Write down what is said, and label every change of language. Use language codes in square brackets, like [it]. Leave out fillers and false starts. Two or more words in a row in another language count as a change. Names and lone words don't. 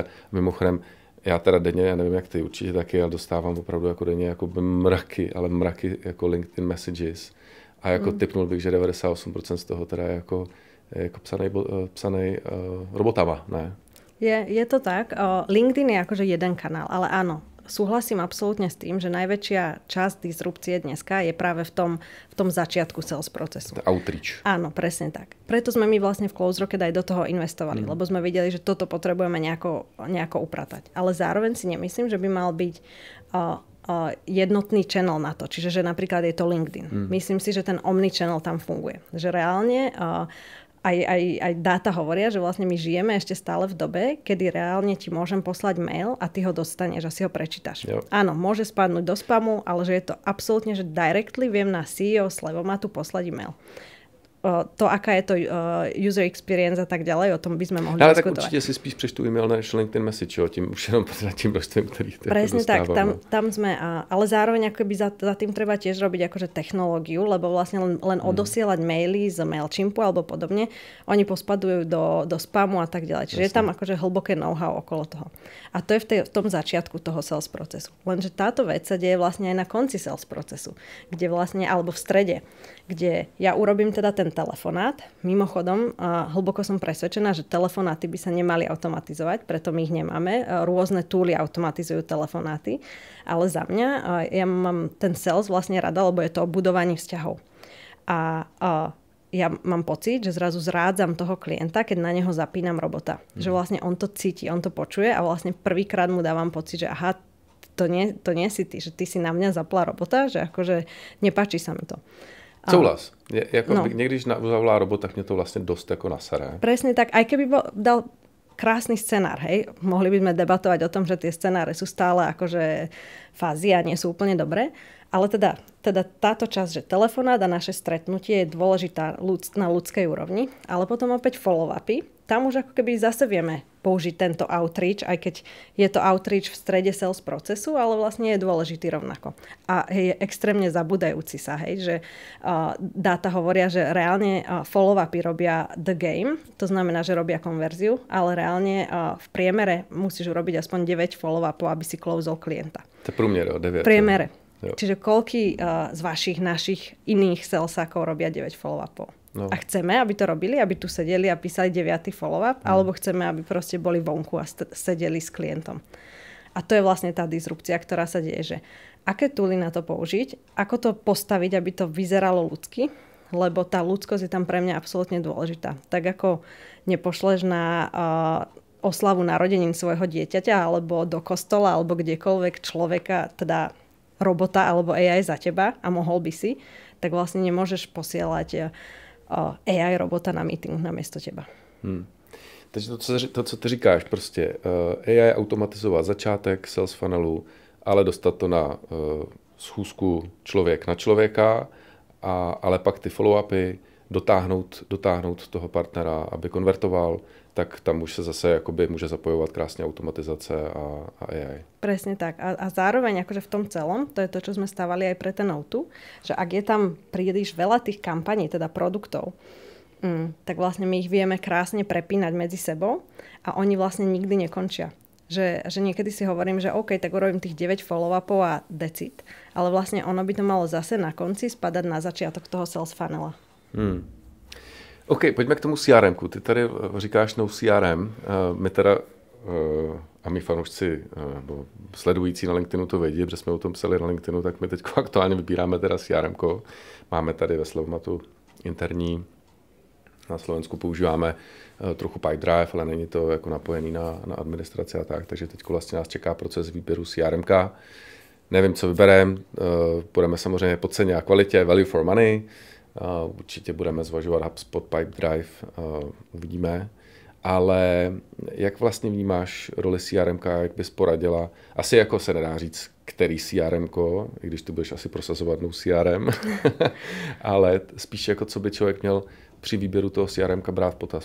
[cs] Mimochodem, já teda denně, já nevím jak ty, určitě taky, ale dostávám opravdu jako denně jako mraky jako LinkedIn messages. A jako tipnul bych, že 98% z toho teda je jako psanej robotama, ne? Je to tak. [sk] LinkedIn je akože jeden kanál, ale áno, súhlasím absolútne s tým, že najväčšia časť disrupcie dneska je práve v tom začiatku sales procesu. Outreach. Áno, presne tak. Preto sme my vlastne v Close Rocket aj do toho investovali, lebo sme videli, že toto potrebujeme nejako upratať. Ale zároveň si nemyslím, že by mal byť jednotný channel na to. Čiže, že napríklad je to LinkedIn. Myslím si, že ten omnichannel tam funguje. Že reálne aj dáta hovoria, že vlastne my žijeme ešte stále v dobe, kedy reálne ti môžem poslať mail a ty ho dostaneš a si ho prečítaš. [cs] Jo. [sk] Áno, môže spadnúť do spamu, ale že je to absolútne, že directly viem na CEO Slevomatu poslať e-mail. To, aká je to [en] user experience [sk] a tak ďalej, o tom by sme mohli diskutovať. [cs] Ale tak určite si spíš přečtu e-mail než LinkedIn message, tím už jenom tým množstvím, ktorých [sk] presne tak, tam sme, ale zároveň akoby za tým treba tiež robiť akože technológiu, lebo vlastne len odosielať maily z Mailchimpu alebo podobne, oni pospadujú do spamu a tak ďalej. Čiže je tam akože hlboké know-how okolo toho. A to je v tom začiatku toho sales procesu. Lenže táto vec sa deje vlastne aj na konci sales procesu, kde vlastne, alebo v strede, kde ja urobím teda ten telefonát. Mimochodom, hlboko som presvedčená, že telefonáty by sa nemali automatizovať, preto my ich nemáme. Rôzne túly automatizujú telefonáty, ale za mňa, ja mám ten sales vlastne rada, lebo je to o budovaní vzťahov. A ja mám pocit, že zrazu zrádzam toho klienta, keď na neho zapínam robota. Že vlastne on to cíti, on to počuje a vlastne prvýkrát mu dávam pocit, že aha, to nie si ty, že ty si na mňa zapla robota, že akože nepáči sa mi to. [cs] Souhlas. Když zavolá robot, tak mě to vlastně dost jako nasere. [sk] Presne tak, aj keby dal krásny scenár, hej, mohli by sme debatovať o tom, že tie scenáre sú stále akože fázy a nie sú úplne dobré, ale teda táto časť, že telefonát a naše stretnutie je dôležitá na ľudskej úrovni, ale potom opäť follow-upy, tam už ako keby zase vieme použiť tento outreach, aj keď je to outreach v strede sales procesu, ale vlastne je dôležitý rovnako. A je extrémne zabúdajúci sa, hej, že dáta hovoria, že reálne follow-upy robia [en] the game, [sk] to znamená, že robia konverziu, ale reálne v priemere musíš urobiť aspoň 9 follow-upov, aby si closol klienta. [cs] To je průměr, 9. [sk] V priemere. Jo. Čiže koľký z vašich, našich iných salesákov robia 9 follow-upov? No. A chceme, aby to robili, aby tu sedeli a písali 9. follow-up, alebo chceme, aby proste boli vonku a sedeli s klientom. A to je vlastne tá disrupcia, ktorá sa deje, že aké tooly na to použiť, ako to postaviť, aby to vyzeralo ľudsky, lebo tá ľudskosť je tam pre mňa absolútne dôležitá. Tak ako nepošleš na oslavu narodenín svojho dieťaťa, alebo do kostola, alebo kdekoľvek človeka, teda robota alebo AI za teba a mohol by si, tak vlastne nemôžeš posielať AI robota na meeting namiesto teba. Takže to, [cs] co ty říkáš, prostě AI automatizovat začátek sales funnelu, ale dostat to na schůzku člověk na člověka, ale pak ty follow-upy dotáhnout toho partnera, aby konvertoval, tak tam už se zase jakoby může zapojovat krásně automatizace a AI. [sk] Presne tak. A zároveň akože v tom celom, to je to, čo sme stávali aj pre ten O2, že ak je tam príliš veľa tých kampaní, teda produktov, tak vlastne my ich vieme krásne prepínať medzi sebou a oni vlastne nikdy nekončia. Že niekedy si hovorím, že OK, tak urobím tých 9 follow-upov a decid, ale vlastne ono by to malo zase na konci spadať na začiatok toho sales funnela. [cs] OK, pojďme k tomu CRM-ku. Ty tady říkáš no CRM. My teda, a my fanoušci nebo sledující na LinkedInu to vědí, protože jsme o tom psali na LinkedInu, tak my teď aktuálně vybíráme teda CRM. Máme tady ve Slovmatu interní, na Slovensku používáme trochu Pipedrive, ale není to jako napojený na administraci a tak, takže teď vlastně nás čeká proces výběru CRM. Nevím, co vybereme, budeme samozřejmě po ceně a kvalitě, [en] value for money, [cs] určitě budeme zvažovat HubSpot, Pipedrive, uvidíme. Ale jak vlastně vnímáš roli CRM, jak bys poradila? Asi jako se nedá říct, který CRM, i když ty budeš asi prosazovat no CRM, ale spíš jako co by člověk měl při výběru toho CRM brát v potaz.